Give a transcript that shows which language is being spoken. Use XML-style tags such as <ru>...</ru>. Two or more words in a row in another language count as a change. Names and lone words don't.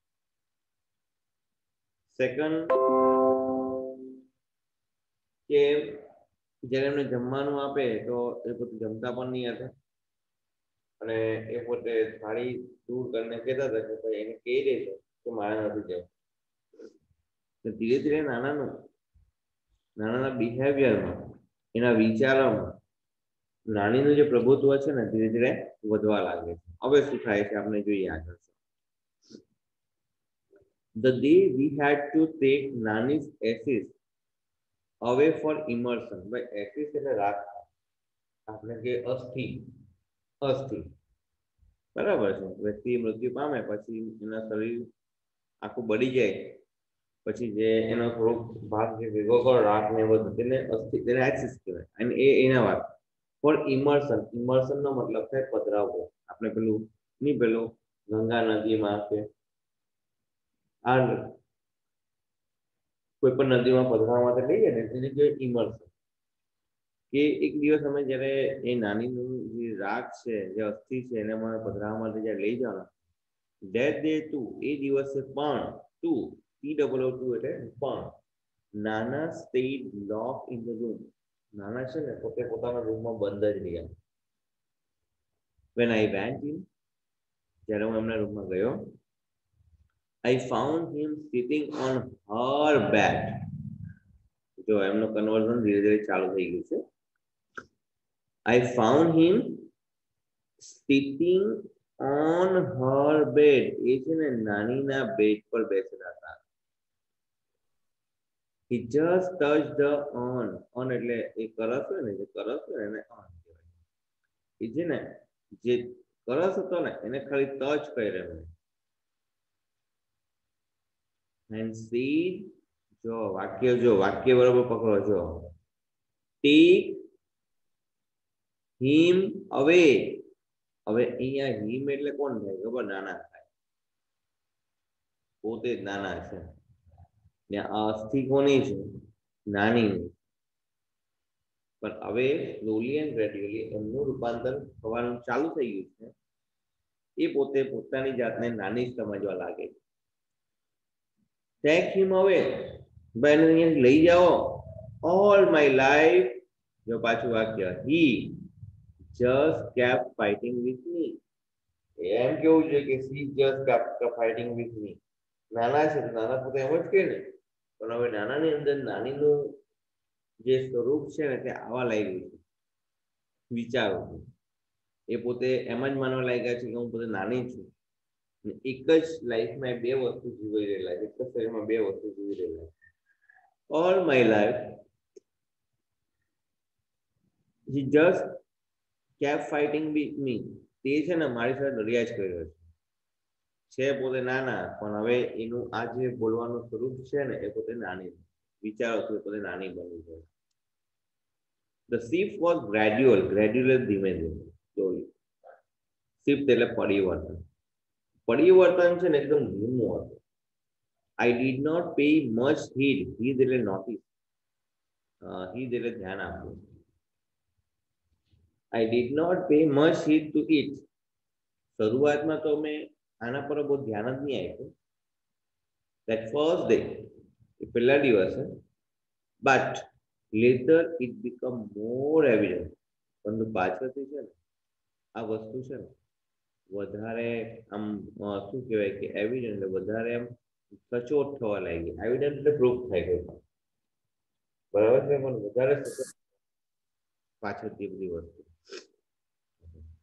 <gu>સેકન્ડ કે જ્યારે એમને જમવાનું આપે તો એ પોતે જમતા પણ નહીં હતા, અને એ પોતે થાળી દૂર કરીને કહેતા હતા કે ભાઈ એને કહી દેજો કે મારે નથી જવું. ધીરે ધીરે નાનાના બિહેવિયરમાં, એના વિચારોમાં નાનીનું જે પ્રભુત્વ છે ને ધીરે ધીરે વધવા લાગે છે. હવે શું થાય છે આપણે જોઈએ આગળ.</gu> <en>The day we had to take Nani's ashes away for immersion.</en> <gu>ભાઈ ashes એટલે રાખ, આપણે કે અસ્થિ, અસ્થિ બરાબર છે. વ્યક્તિ મૃત્યુ પામે પછી એના શરીર આખું બળી જાય, પછી જે એનો થોડોક ભાગ જે ભેગો કરો રાખ ને બધું, તેને અસ્થિ, તેને એક્સિસ કહેવાય. અને એ એના વાત</gu> <en>for immersion.</en> <gu>ઇમર્શન નો મતલબ થાય પધરાવવો. આપણે પેલું નહીં, પેલું ગંગા નદીમાં કે આ કોઈ પણ નદીમાં પધરાવવા માટે લઈએ ને એને કહેવાય ઇમર્શન. કે એક દિવસ અમે જ્યારે એ નાનીનું જે રાગ છે, જે અસ્થિ છે, એને મને પધરાવવા માટે જ્યારે લઈ જવાના,</gu> <en>that day too,</en> <gu>એ દિવસે પણ ટુ, TOO એટલે પણ, નાના</gu> <en>stayed locked in the room.</en> <gu>નાના છે ને પોતે પોતાના રૂમમાં બંધ જ રહ્યા.</gu> <en>When I went in,</en> <gu>જ્યારે હું એમના રૂમમાં ગયો,</gu> <en>I found him sitting on her bed.</en> <gu>જો એમનું કન્વર્ઝન ધીરે ધીરે ચાલુ થઈ ગયું છે.</gu> <en>I found him sitting on her bed.</en> <gu>એ છે ને નાનીના બેડ પર બેસેલા હતા.</gu> <en>He just touched the on</en> <gu>એટલે એ કરસ હોય ને, જે કરસ હોય એને on કહેવાય. એ છે ને જે કરસ હતો ને એને ખાલી ટચ કર્યો.</gu> <en>And said,</en> <gu>જો વાક્ય બરોબર પકડો છો.</gu> <en>Take him away.</en> <gu>હવે અહીંયા હિમ એટલે કોણ થાય ખબર? નાના થાય, પોતે જ નાના છે. ને આ અસ્થિ કોની છે? નાની. પણ હવે</gu> <en>slowly and gradually</en> <gu>એમનું રૂપાંતર થવાનું ચાલુ થઈ ગયું છે. એ પોતે પોતાની જાતને નાની જ સમજવા લાગે છે.</gu> <en>Take him away.</en> <gu>ભાઈ એને અહીંયા લઈ જાઓ.</gu> <en>All my life,</en> <gu>જો પાછું વાક્ય,</gu> <en>he just kept fighting with me.</en> <gu>એમ કેવું છે કે</gu> <en>she just kept fighting with me.</en> <gu>નાના છે, નાના પોતે એમ જ કે ને, પણ હવે નાનાની અંદર નાનીનું જે સ્વરૂપ છે ને તે આવા લાગ્યું છે. વિચારો એ પોતે એમ જ માનવા લાગ્યા છે કે હું પોતે નાની છું. એક જ લાઈફમાં બે વસ્તુ જીવી રહેલા છે, એક જ શરીરમાં બે વસ્તુ જીવી રહેલા છે.</gu> <en>All my life he just kept fighting with me.</en> <gu>તે છે ને મારી સાથે લડ્યા જ કર્યો છે. પોતે નાના, પણ હવે એનું આ જે બોલવાનું સ્વરૂપ છે ને એ પોતે નાની, વિચારો છો પોતે નાની બની છે.</gu> <en>The shift was gradual</en> <gu>ધીમે ધીમે જોયું. shift એટલે પરિવર્તન. પરિવર્તન છે ને એકદમ ધીમું હતું.</gu> <en>I did not pay much heed. heed એટલે notice.</en> <gu>heed એટલે ધ્યાન આપવું.</gu> <en>I did not pay much heed to it.</en> <gu>શરૂઆતમાં તો મેં આના પર બહુ ધ્યાન જ નહીં આપ્યું.</gu> <en>That first day,</en> <gu>એ પહેલા દિવસે,</gu> <en>but later it become more evident.</en> <gu>પરંતુ પાછળથી છે ને આ વસ્તુ છે ને વધારે આમ શું કહેવાય કે એવિડન્ટ એટલે વધારે આમ સચોટ થવા લાગી. એવિડન્ટ એટલે પ્રૂફ થઈ ગયું, બરાબર છે, પણ વધારે સચોટ પાછળથી બધી વસ્તુ.</gu>